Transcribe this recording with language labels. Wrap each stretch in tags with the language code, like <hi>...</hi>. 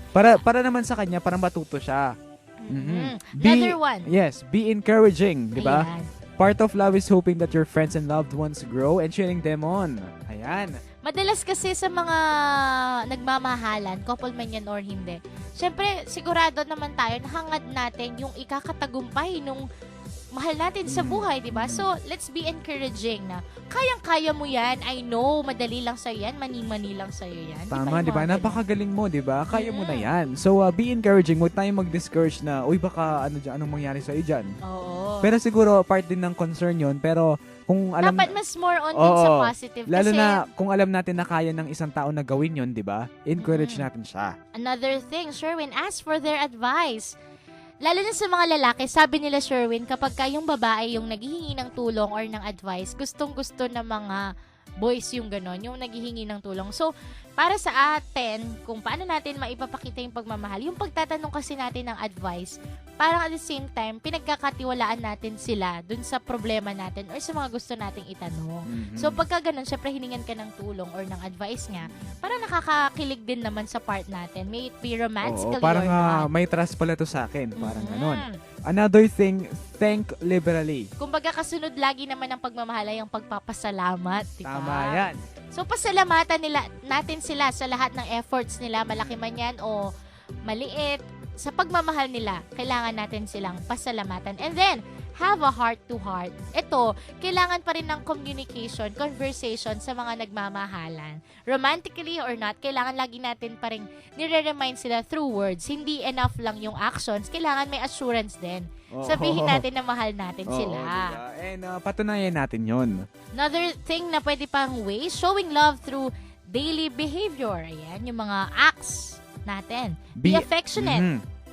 <tl>Para naman sa kanya, para matuto siya.</tl> <en>Another one. Yes, be encouraging,</en> <tl>di ba? Ayan.</tl> <en>Part of love is hoping that your friends and loved ones grow and cheering them on.</en> <tl>Ayan. Madalas kasi sa mga nagmamahalan, couple man yan or hindi, syempre, sigurado naman tayo na hangad natin yung ikakatagumpay nung mahal natin sa buhay, di ba?</tl> <en>So, let's be encouraging</en> <tl>na kayang-kaya mo yan.</tl> <en>I know,</en> <tl>madali lang sa'yo yan. Mani-mani lang sa'yo yan. Tama, di ba? Napakagaling mo, di ba? Kaya mo na yan.</tl> <en>So, be encouraging.</en> <tl>Huwag tayong mag-discourage na, uy, baka anong mangyari sa'yo dyan. Oo. Pero siguro, part din ng concern yun. Pero, kung alam... Dapat mas</tl> <en>more on</en> <tl>din sa positive. Lalo kasi, na, kung alam natin na kaya ng isang tao na gawin yun, di ba? Encourage natin siya.</tl> <en>Another thing, Sherwin, ask for their advice.</en> <tl>Lalo na sa mga lalaki, sabi nila, Sherwin, kapag yung babae yung naghihingi ng tulong or ng advice, gustong-gusto ng mga boys yung ganon, yung naghihingi ng tulong. So, para sa atin, kung paano natin maipapakita yung pagmamahal, yung pagtatanong kasi natin ng advice, parang</tl> <en>at the same time,</en> <tl>pinagkakatiwalaan natin sila dun sa problema natin or sa mga gusto nating itanong. So, pagka ganon, syempre hiningan ka ng tulong or ng advice nga, parang nakakakilig din naman sa part natin.</tl> <en>May it be romantically</en> <tl>parang,</tl> <en>or not.</en> <tl>may trust pala to sa akin. Parang ganon.</tl> <en>Another thing, thank liberally.</en> <tl>Kumbaga kasunod lagi naman ng pagmamahal ay ang pagpapasalamat, diba? Tama yan. So pasalamatan natin sila sa lahat ng efforts nila, malaki man yan o maliit. Sa pagmamahal nila, kailangan natin silang pasalamatan.</tl> <en>And then, have a heart-to-heart.</en> <tl>Ito, kailangan pa rin ng communication, conversation sa mga nagmamahalan.</tl> <en>Romantically or not,</en> <tl>kailangan lagi natin pa rin nire-remind sila through words. Hindi enough lang yung actions. Kailangan may assurance din. Sabihin natin na mahal natin sila. Diba? And patunayan natin yon.</tl> <en>Another thing</en> <tl>na pwede pang</tl> <en>way, showing love through daily behavior.</en> <tl>Ayan, yung mga acts natin.</tl> <en>Be affectionate.</en>